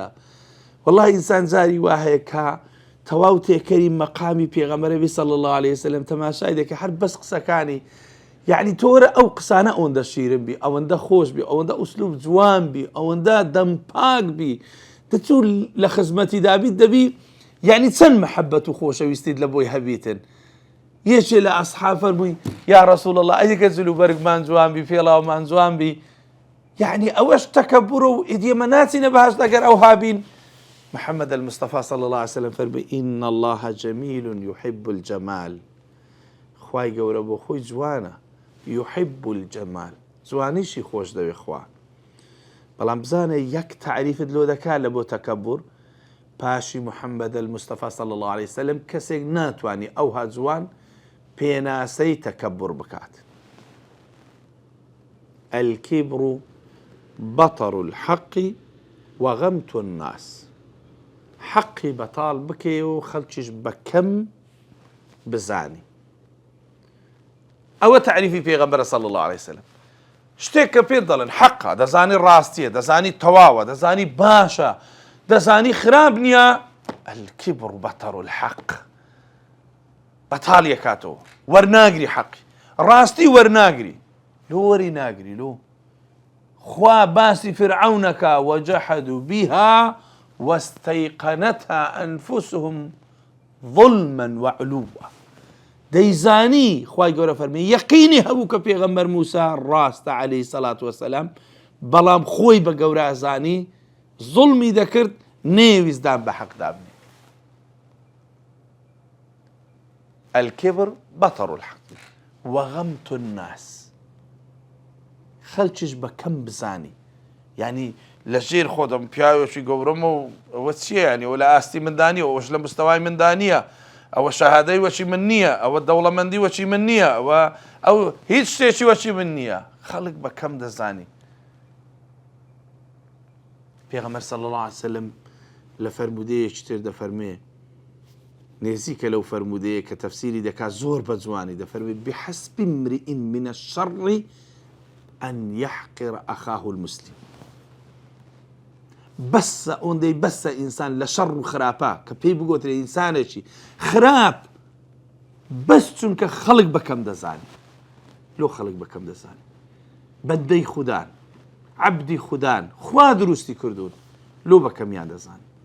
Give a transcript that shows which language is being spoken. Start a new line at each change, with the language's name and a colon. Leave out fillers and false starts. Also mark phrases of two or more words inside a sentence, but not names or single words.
Central Kurdish: والله ئینسان جاری وا هەیە کە تەواو تێکەری مەقامی پێغەمبەری
Arabic: صلی الله عليه وسلم
Central Kurdish: تەماشای دەکە هەر بەس قسەکانی، یعنی تۆرە ئەو قسانە ئەوەندە شیرن بی، ئەوەندە خۆش بی، ئەوەندە ئوسلوب جوان بی، ئەوەندە دەمپاک بی، دەچوو لە خزمەتی دابیت دەبی، یعنی چەند مەحەبەت و خۆشەویستیت لە بۆی هەبیتن. یەکێ لە ئەسحاب فەرمووی یا ڕەسوڵ الله ئەگە جلوبەرگمان جوان بی، پێڵاومان جوان بی، یعنی ئەوەش تەکەبوڕە و ئیدیێمە ناچینە بەهەشت ئەگەر ئەو هابین.
Arabic: محمد المصطفى صلى الله عليه وسلم فرمي إن الله جميل يحب الجمال.
Central Kurdish: خواي گەورە بۆ خۆی جوانە،
Arabic: يحب الجمال،
Central Kurdish: جوانیشی خۆش دەوێ خوا. بەڵام بزانە یەک تعریفت لۆ دەکات لە بۆ تەکەبوڕ، پاشی
Arabic: محمد المصطفى صلى الله عليه وسلم
Central Kurdish: کەسێک ناتوانێ ئەوها جوان پێناسەی تەکەبوڕ بکات.
Arabic: الكبر بطر الحق وغمت الناس.
Central Kurdish: حەقی بەتاڵ بکەی و خەڵکیش بەکەم بزانی. ئەوە تعریفی پێغەمبەرە
Arabic: صلی الله عليه وسلم.
Central Kurdish: شتێک کە پێت دەڵێن حەقە، دەزانی ڕاستیە، دەزانی تەواوە، دەزانی باشە، دەزانی خراپ نییە،
Arabic: الكبر بطر الحق،
Central Kurdish: بەتاڵ یەکاتەوە، وەرناگری حەقی، ڕاستی وەرناگری، لۆ وەری ناگری. لۆ خوا باسی فرعونەکە
Arabic: وجحدوا بها واستيقنتها أنفسهم ظلما وعلوا.
Central Kurdish: دەیزانی خوای گەورە فەرمی یەقینی هەبوو کە پێغەمبەر موسا ڕاستە
Arabic: عەلەیهی سەڵات وەسەلام،
Central Kurdish: بەڵام خۆی بە گەورە ئەزانی زوڵمی دەکرد، نێویستدان بە حەق دابنێ.
Arabic: الكبر بطر الحق وغمت الناس،
Central Kurdish: خەڵکیش بەکەم بزانی. یعنی لەژێر خۆدەم پیاوێکی گەورەمە و ئەوە چییە؟ یعنی ئەوە لە ئاستی مندانیە، ئەوەش لە مستەوای مندانیە، ئەوە شەهادەی وەچی من نییە، ئەوە دەوڵەمەندی وەچی من نییە، ئەو هیچ شتێکی وەچی من نییە. خەڵک بەکەم دەزانی. پێغەمبەر
Arabic: صلی الله عليه وسلم
Central Kurdish: لە فەرمودەیەکی تر دەفەرمێ، نێزیکە لەو فەرمودەیە کە تەفسیری دەکات زۆر بە جوانی، دەفەرمێ
Arabic: بحسب امرئ من الشر أن يحقر أخاه المسلم.
Central Kurdish: بەسە ئەوەندەی بەسە ئینسان لە شەڕ و خراپە کە پێی بگۆترێ ئینسانێکی خراپ، بەس چونکە خەڵک بەکەم دەزانی، لۆ خەڵک بەکەم دەزانی، بەندەی خوددان، عەبدی خوددان، خوا دروستی کردوون، لۆ بەکەمیان دەزانی.